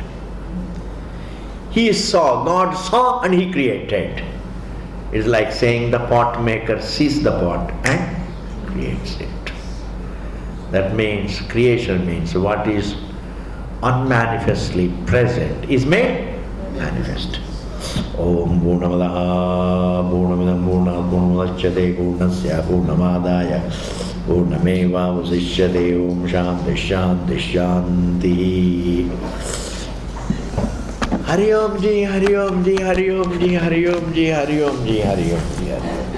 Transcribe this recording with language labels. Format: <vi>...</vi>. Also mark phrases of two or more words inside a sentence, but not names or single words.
<en>He saw, God saw and He created. It's like saying the pot maker sees the pot and creates it. That means, creation means what is unmanifestly present is made manifest.</en> <sa>ॐ पूर्णमदः पूर्णमिदं पूर्णात् पूर्णमुदच्यते पूर्णस्य पूर्णमादाय पूर्णमेव अवशिष्यते. ॐ शान्तिः शान्तिः शान्तिः. हरि ॐ जी, हरि ॐ जी, हरि ॐ जी, हरि ॐ जी, हरि ॐ जी, हरि ॐ जी, हरि ॐ जी.</sa>